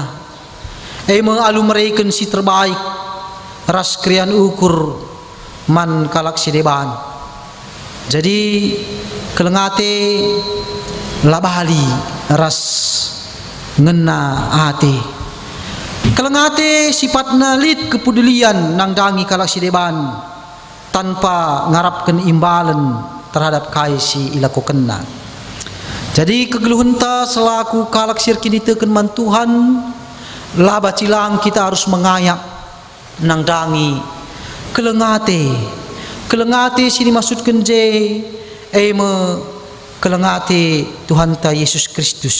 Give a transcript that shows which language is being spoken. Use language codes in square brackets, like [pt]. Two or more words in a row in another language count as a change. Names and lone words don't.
[btx] Alu mereken si terbaik ras krian ukur man kalak si deban. Jadi kelengate labali ras ngena ate. Kelengate sifatna lit kepedulian nang dangi kalak si deban tanpa ngarapkan [id] imbalan terhadap [btx] kai si ilaku kena. Jadi kegeluhenta selaku kalak sirkin ditekan man Tuhan, laba cilang kita harus mengayak nang dangi kelengate sini maksudkan je kelengate Tuhan ta Yesus Kristus.